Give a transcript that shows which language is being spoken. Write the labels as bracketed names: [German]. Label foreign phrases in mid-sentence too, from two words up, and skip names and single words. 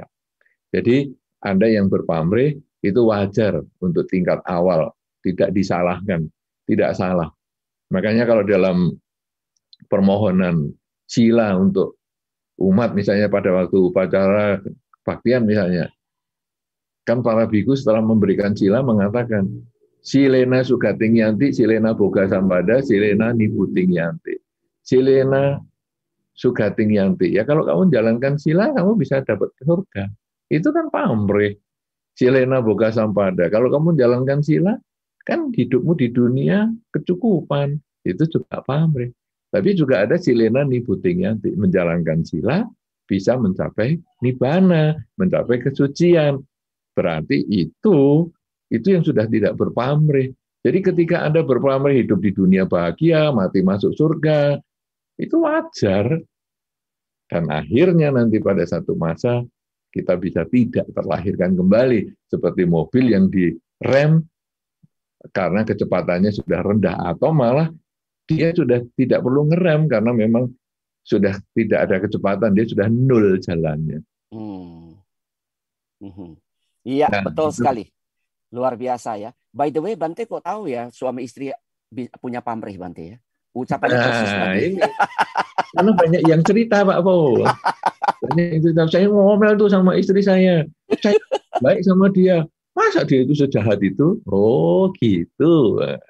[Indonesian] Jadi Anda yang berpamrih itu wajar untuk tingkat awal, tidak disalahkan, tidak salah. Makanya kalau dalam permohonan sila untuk umat, misalnya pada waktu upacara kebaktian misalnya, kan para bhikkhu setelah memberikan sila mengatakan, [Pali] silena sugating yanti, silena boga sampada, silena nibuting yanti. Silena sugating yanti. [Indonesian] Ya kalau kamu jalankan sila, kamu bisa dapat surga. Itu kan pamrih. [Pali] Silena boga sampada. [Indonesian] Kalau kamu jalankan sila, kan hidupmu di dunia kecukupan. Itu juga pamrih. Tapi juga ada [Pali] silena nibuting yanti. [Indonesian] Menjalankan sila bisa mencapai nibbana, mencapai kesucian. Berarti itu yang sudah tidak berpamrih. Jadi ketika Anda berpamrih hidup di dunia bahagia, mati masuk surga, itu wajar. Dan akhirnya nanti pada satu masa kita bisa tidak terlahirkan kembali. Seperti mobil yang direm karena kecepatannya sudah rendah. Atau malah dia sudah tidak perlu ngerem karena memang sudah tidak ada kecepatan. Dia sudah nol jalannya. Iya, betul sekali. Luar biasa ya. [English] By the way, [Indonesian] Bante kok tahu ya suami istri punya pamrih, Bante ya? Ucapannya persis tadi. Karena banyak yang cerita, Pak Po. Banyak yang cerita. Saya ngomel tuh sama istri saya. Saya baik sama dia. Masa dia itu sejahat itu? Oh, gitu.